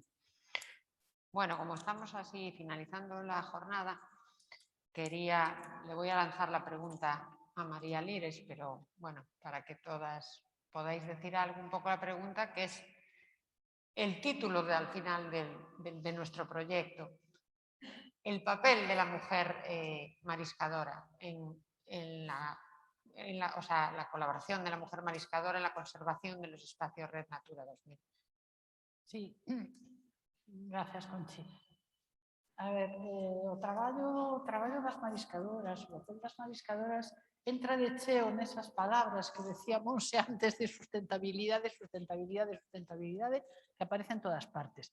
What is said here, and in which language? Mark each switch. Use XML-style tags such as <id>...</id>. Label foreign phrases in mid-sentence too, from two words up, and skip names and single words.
<es>Bueno, como estamos así finalizando la jornada, le voy a lanzar la pregunta a María Lires, pero bueno, para que todas podáis decir algo, un poco la pregunta, que es el título al final de nuestro proyecto, el papel de la mujer mariscadora o sea, la colaboración de la mujer mariscadora en la conservación de los espacios Red Natura 2000. Sí, gracias, Conchi.</es> <gl>A ver, o traballo das mariscadoras, o papel das mariscadoras entra de cheo nesas palabras que decía Monse antes de sustentabilidade, sustentabilidade, sustentabilidade, que aparecen en todas partes.</gl>